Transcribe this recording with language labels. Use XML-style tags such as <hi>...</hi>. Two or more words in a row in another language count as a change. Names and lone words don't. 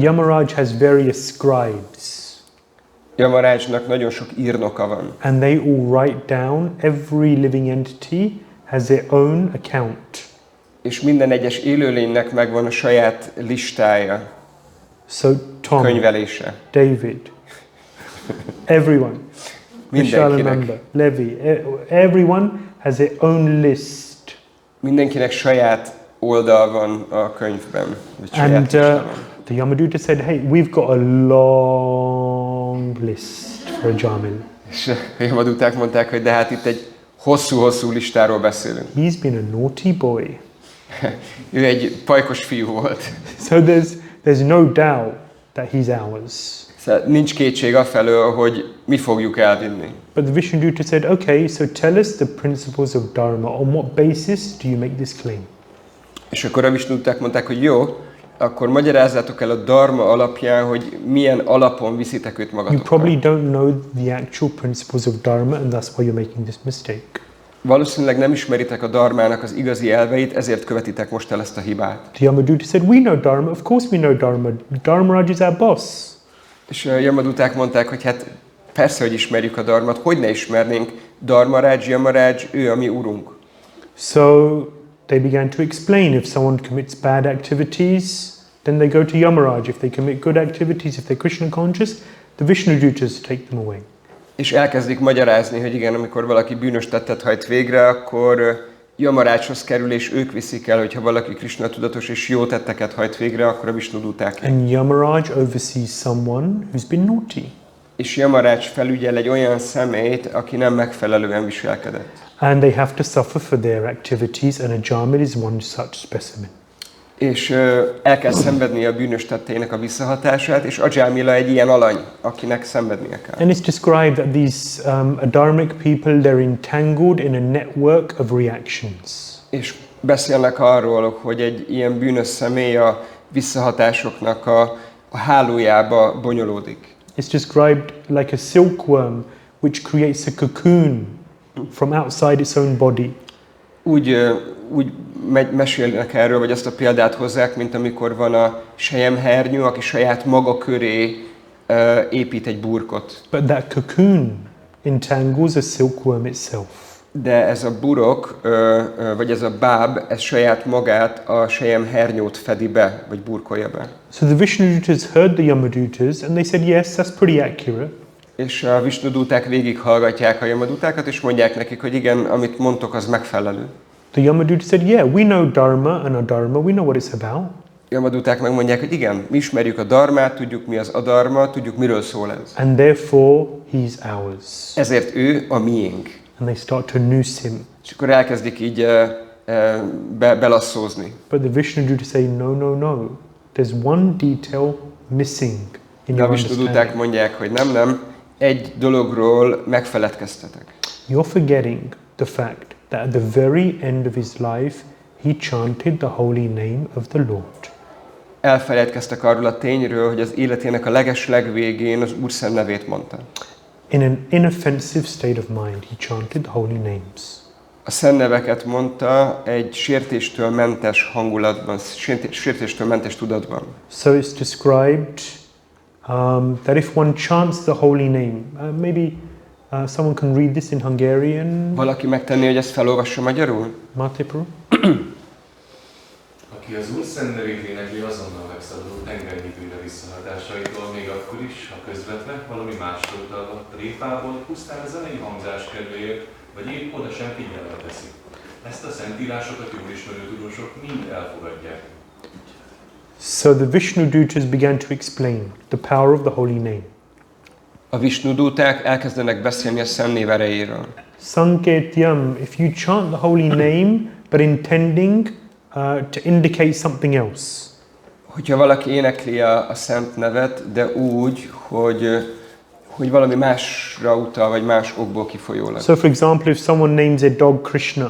<en>Yamaraj has various scribes.</en> <hu>Yamarajnak nagyon sok írnoka van.</hu> <en>And they all write down, every living entity has their own account.</en> <hu>És minden egyes élőlénynek megvan a saját listája,</hu> <en>So Tom,</en> <hu>könyvelése.</hu> <en>David, everyone,</en> <hu>Mindenkinek.</hu> <en>Levi, everyone has their own list.</en> <hu>Mindenkinek saját oldal van a könyvben. Vagy saját</hu> <en>And</en> <hu>lista van.</hu> <en>the Yamaduta said, hey, we've got a long list for Ajāmila.</en> <hu>És a Yamaduták mondták, hogy de hát itt egy hosszú-hosszú listáról beszélünk.</hu> <en>He's been a naughty boy.</en> <hu>Ő egy pajkos fiú volt.</hu> <en>So there's no doubt that he's ours.</en> <hu>Szóval nincs kétség afelől, hogy mi fogjuk elvinni.</hu> <en>But the Vishnuduta said, okay, so tell us the principles of Dharma. On what basis do you make this claim?</en> <hu>És akkor a Vishnuduták mondták, hogy jó, akkor magyarázzátok el a dharma alapján, hogy milyen alapon viszitek őt</hu> <en>You</en> <hu>magatokkal.</hu> <en>probably don't know the actual principles of Dharma, and that's why you're making this mistake.</en> <hu>Valószínűleg nem ismeritek a dharmának az igazi elveit, ezért követitek most el ezt a hibát.</hu> <en>The Yamaduta said, we know Dharma, of course we know Dharma. Dharmaraj is our boss.</en> <hu>És a Yamaduták mondták, hogy hát persze, hogy ismerjük a dharmat, hogy ne ismernénk, Dharmaraj, Yamaraj, ő a mi urunk.</hu> <en>So they began to explain, if someone commits bad activities, then they go to Yamaraj. If they commit good activities, if they're Krishna conscious, the Vishnudutas take them away.</en> <hu>És elkezdik magyarázni, hogy igen, amikor valaki bűnös tettet hajt végre, akkor Yamarajhoz kerül, és ők viszik el, hogyha valaki Krishna tudatos és jó tetteket hajt végre, akkor a Vishnuduták.</hu> <en>And Yamaraj oversees someone who's been naughty.</en> <hu>És Yamaraj felügyel egy olyan személyt, aki nem megfelelően viselkedett.</hu> <en>And they have to suffer for their activities, and Ajāmila is one such specimen.</en> <hu>És el kell szenvednie a bűnös tetteinek a visszahatását, és Ajamila egy ilyen alany, akinek szenvednie kell.</hu> <en>And it's described that these adharmic people, they're entangled in a network of reactions.</en> <hu>És beszélnek arról, hogy egy ilyen bűnös személy a visszahatásoknak a hálójába bonyolódik.</hu> <en>It's described like a silkworm which creates a cocoon from outside its own body.</en> <hu>Úgy mesélnek erről, vagy azt a példát hozzák, mint amikor van a selyemhernyő, aki saját maga köré épít egy burkot.</hu> <en>But that cocoon entangles a silkworm itself.</en> <hu>De ez a burok, vagy ez a báb, ez saját magát a selyemhernyót fedi be, vagy burkolja be.</hu> <en>So the Vishnudutas heard the Yamadutas and they said, yes, that's pretty accurate.</en> <hu>És a Vishnuduták végighallgatják a Yamadutákat, és mondják nekik, hogy igen, amit mondtok, az megfelelő.</hu> <en>The Yamaduta said, yeah, we know Dharma and Adharma, we know what it's about.</en> <hu>Yamaduták megmondják, hogy igen, mi ismerjük a dharmát, tudjuk mi az adharma, tudjuk miről szól ez.</hu> <en>And therefore, he's ours.</en> <hu>Ezért ő a miénk.</hu> <en>And they start to noose him.</en> <hu>És akkor elkezdik így belasszózni.</hu> <en>But the Vishnuduta say, no, no, no. There's one detail missing in</en> <hu>De a</hu> <en>your</en> <hu>Vishnuduták</hu> <en>understanding.</en> <hu>mondják, hogy nem, egy dologról megfeledkeztetek.</hu> <en>you're forgetting the fact that at the very end of his life, he chanted the holy name of the Lord.</en> <hu>Elfeledkeztek arról a tényről, hogy az életének a legeslegvégén az Úr szent nevét mondta.</hu> <en>In an inoffensive state of mind, he chanted the holy names.</en> <hu>A szent neveket mondta egy sértéstől mentes hangulatban, sértéstől mentes tudatban.</hu> <en>So it's described that if one chants the holy name, maybe someone can read this in Hungarian.</en> <hu>Valaki megtenné, hogy ezt felolvassa magyarul? Matipur. Aki az Úr szent nevét énekli, azonnal megszabadul tengernyi bűne visszahatásaitól, még akkor is, ha közvetve valami mástól tartott tréfából, pusztán a zenei hangzás kedvéért, vagy épp oda sem figyelembe teszik. Ezt a szentírásokat jól ismerő tudósok mind elfogadják.</hu> <en>So the Vishnu Dutas began to explain the power of the holy name.</en> <hu>A Vishnu dúták elkezdenek beszélni a szent név erejéről.</hu> <en>Sanketyam, if you chant the holy name, but intending to indicate something else.</en> <hu>Hogyha valaki énekli a szent nevet, de úgy, hogy valami másra utal, vagy más okból kifolyólag.</hu> <en>So for example, if someone names a dog Krishna,</en>